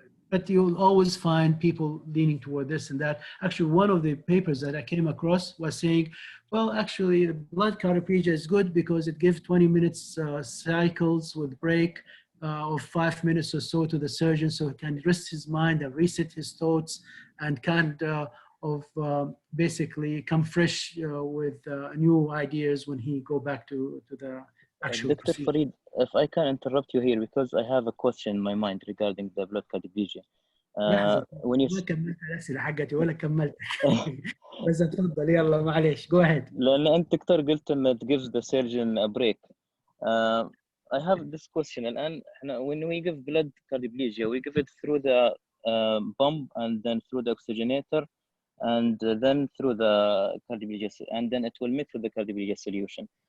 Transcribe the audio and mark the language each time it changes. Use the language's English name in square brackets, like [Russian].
[English] But you'll always find people leaning toward this and that. Actually, one of the papers that I came across was saying, well, actually, the blood cardioplegia is good because it gives 20 minutes cycles with break of 5 minutes or so to the surgeon, so he can rest his mind and reset his thoughts and kind of basically come fresh with new ideas when he go back to the actual Dr. Farid, if I can interrupt you here, because I have a question in my mind regarding the blood cardioplegia. [Arabic] لحظة [English] when you [Arabic] ما كملت الأسئلة حقتي ولا كملت بس اتفضل يلا معلش [English] go ahead. [Arabic] لأن أنت دكتور قلت إن [English] it gives the surgeon a break. I have this question [Arabic] الآن إحنا [English] when we give blood cardioplegia we give it through the pump and then through the oxygenator and then through the cardioplegia, and then it will mix with the cardioplegia solution.